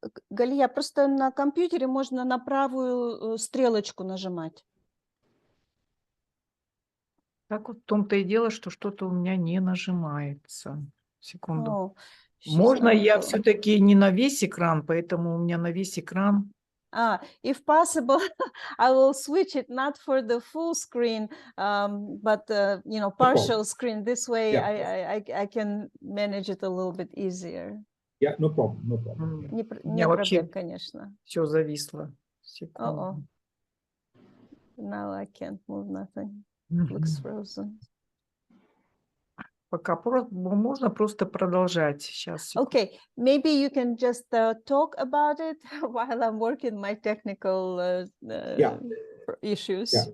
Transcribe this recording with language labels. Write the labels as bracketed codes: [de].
[ru] Галия, просто на компьютере можно на правую стрелочку нажимать. Так вот в том-то и дело, что что-то у меня не нажимается. Секунду. О, Можно я все-таки не на весь экран, поэтому у меня на весь экран. [en] If possible, I will switch it not for the full screen, but you know, partial screen. This way, Yeah. I can manage it a little bit easier. Yeah, no problem, no problem. [ru] Не проблем, конечно. Все зависло. Секунду. [en] Now I can't move nothing. Looks frozen. [ru] Пока можно просто продолжать сейчас. [en] Okay, maybe you can just talk about it while I'm working my technical issues.